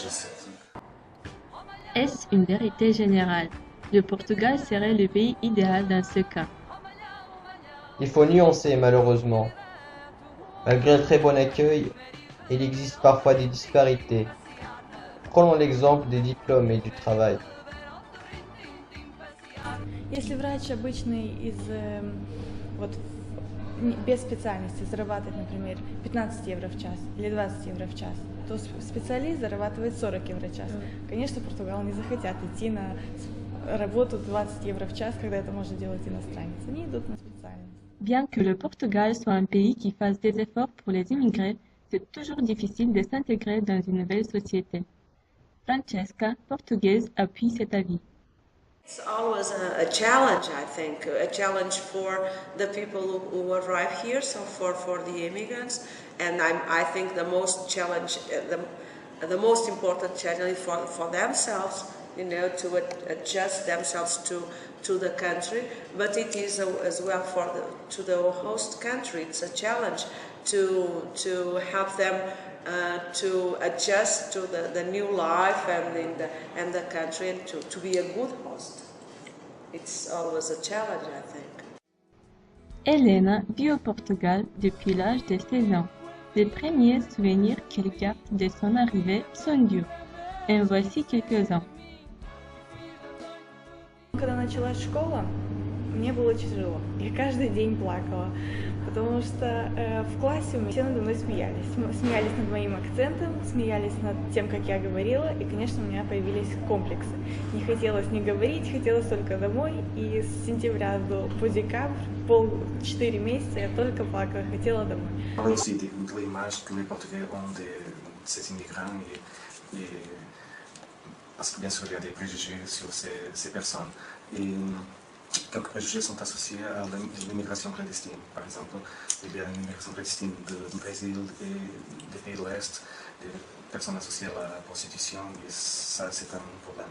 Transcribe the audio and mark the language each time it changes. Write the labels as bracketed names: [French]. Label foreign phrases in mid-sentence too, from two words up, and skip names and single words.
[French] Est-ce une vérité générale? Le Portugal serait le pays idéal dans ce cas. Il faut nuancer malheureusement. Malgré le très bon accueil, il existe parfois des disparités. Prenons l'exemple des diplômes et du travail. [Russian] Если врач обычный без специальности зарабатывает, например, 15 евро в час или 20 евро в час, то специалист зарабатывает 40 евро в час. Конечно, португалы не захотят идти на работу 20 евро в час, когда это может делать иностранец. Они идут на специальность. [French] Bien que le Portugal soit un pays qui fasse des efforts pour les immigrés, c'est toujours difficile de s'intégrer dans une nouvelle société. Francesca, portugaise, appuie cet avis. [English] It's always a challenge, I think, a challenge for the people who arrive here, so for the immigrants, and I think the most challenge, the most important challenge for themselves, you know, to adjust themselves to the country, but it is as well to the host country. It's a challenge to help them to adjust to the new life and the country, and to be a good host. It's always a challenge, I think. [French] Helena vit au Portugal depuis l'âge de 16 ans. Les premiers souvenirs qu'elle garde de son arrivée sont durs. En voici quelques-uns. [Russian] Когда началась школа, мне было тяжело. Я каждый день плакала, потому что в классе все надо мной смеялись. Смеялись над моим акцентом, смеялись над тем, как я говорила, и, конечно, у меня появились комплексы. Не хотелось ни говорить, хотелось только домой, и с сентября по декабрь, 4 месяца я только плакала, хотела домой. [French] Aussi de l'image que les Portugais ont de ces immigrants et parce que bien sûr il y a des préjugés sur ces personnes. Et quelques préjugés sont associés à l'immigration clandestine. Par exemple, il y a l'immigration clandestine du Brésil et des pays de l'Ouest, des personnes associées à la prostitution, et ça c'est un problème.